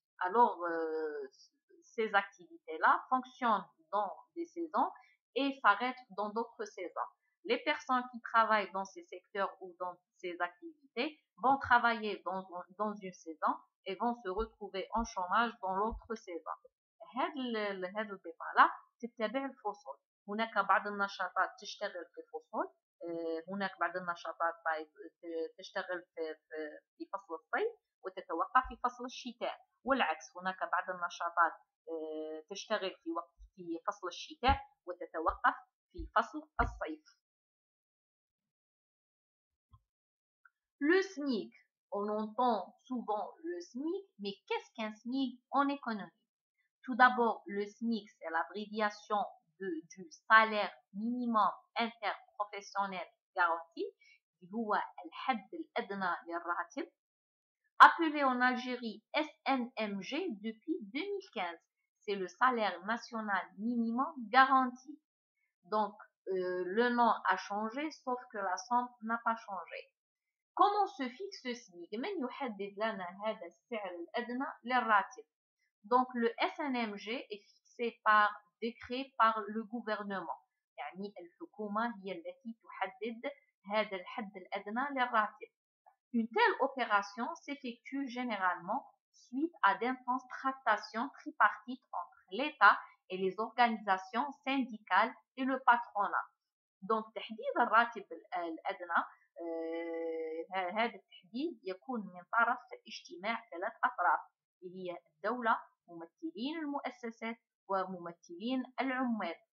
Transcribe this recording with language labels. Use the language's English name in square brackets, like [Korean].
[French] Alors, ces activités-là fonctionnent dans des saisons et s'arrêtent dans d'autres saisons. Les personnes qui travaillent dans ces secteurs ou dans ces activités vont travailler dans une saison et vont se retrouver en chômage dans l'autre saison. [Arabic] هذا البطالة تتبع الفصول. هناك بعض النشاطات تشتغل في فصول، هناك بعض النشاطات تشتغل في فصل الصيف وتتوقف في فصل الشتاء، والعكس هناك بعض النشاطات تشتغل في فصل الشتاء وتتوقف في فصل الصيف. [French] Le SMIC, on entend souvent le SMIC, mais qu'est-ce qu'un SMIC en économie? Tout d'abord, le SMIC, c'est l'abréviation du salaire minimum interprofessionnel garanti, qui est [Arabic] الحد الأدنى للراتب, [French] appelé en Algérie SNMG depuis 2015. C'est le salaire national minimum garanti. Donc, le nom a changé, sauf que la somme n'a pas changé. Comment se fixe ce SMIC؟ [Arabic] من يحدد لنا هذا السعر الأدنى للراتب؟ [French] Donc le SNMG est fixé par décret par le gouvernement. [Arabic] يعني الحكومة هي التي تحدد هذا الحد الأدنى للراتب. [French] Une telle opération s'effectue généralement suite à d'intenses tractations tripartites entre l'État et les organisations syndicales et le patronat. [Arabic] Donc تحديد الراتب الأدنى هذا التحديد يكون من طرف اجتماع 3 أطراف اللي هي الدولة، ممثلين المؤسسات وممثلين العمال.